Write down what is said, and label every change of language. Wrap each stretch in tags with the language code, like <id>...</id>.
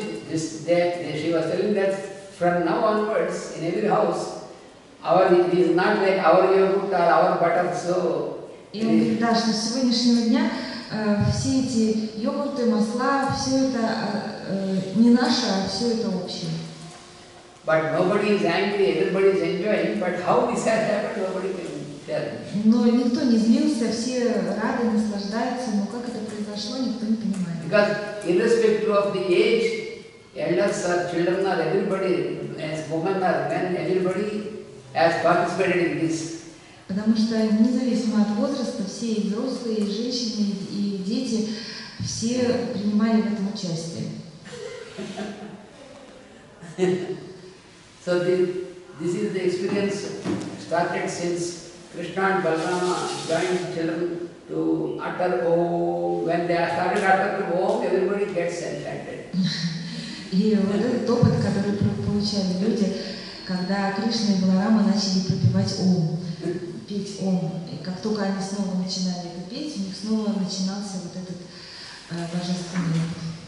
<en>She was telling that from now onwards, in every house, it is not like our yogurt or our butter, so.</en> <ru>И он говорит, да, что с сегодняшнего дня все эти йогурты, масла, все это не наше, а все это общее.</ru> <en>But nobody is angry, everybody is enjoying, but how this has happened, nobody can tell.</en> <ru>Но никто не злился, все рады, наслаждаются, но как это произошло, никто не понимает.</ru> <en>Because irrespective of the age, elders or children or everybody, as women or men, everybody has participated in this.</en> <ru>Потому что независимо от возраста, все и взрослые, и женщины, и дети, все принимали в этом участие.</ru> <en>So this is the experience started since Krishna and Balrama joined children to utter Om. When they started uttering Om, everybody gets enchanted.</en> <ru>И вот этот опыт, который получали люди, когда Кришна и Баларама начали пропевать Ом, петь Ом. И как только они снова начинали это петь, у них снова начинался вот этот божественный опыт.</ru>